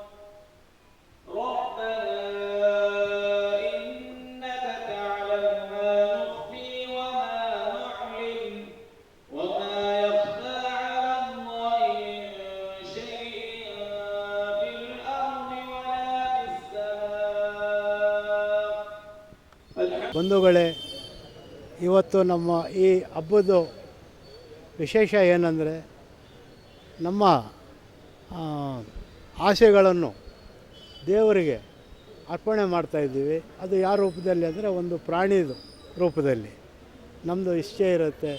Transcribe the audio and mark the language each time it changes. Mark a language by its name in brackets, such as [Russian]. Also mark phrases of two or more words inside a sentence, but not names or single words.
[Arabic] ربنا إنك تعلم ما نخفي وما نعلن وما يخفى على الله من شيء في الأرض ولا في السماء. [Kannada] ಬಂಧುಗಳೇ, ಇವತ್ತು ನಮ್ಮ ಈ ಹಬ್ಬದ ವಿಶೇಷ ಏನಂದರೆ, ನಮ್ಮ ಆಸೆಗಳನ್ನು ದೇವರಿಗೆ ಅರ್ಪಣೆ ಮಾಡ್ತಾಯಿದ್ದೀವಿ. ಅದು ಯಾವ ರೂಪದಲ್ಲಿ ಅಂದರೆ, ಒಂದು ಪ್ರಾಣಿದು ರೂಪದಲ್ಲಿ ನಮ್ಮದು ಇಚ್ಛೆ ಇರುತ್ತೆ.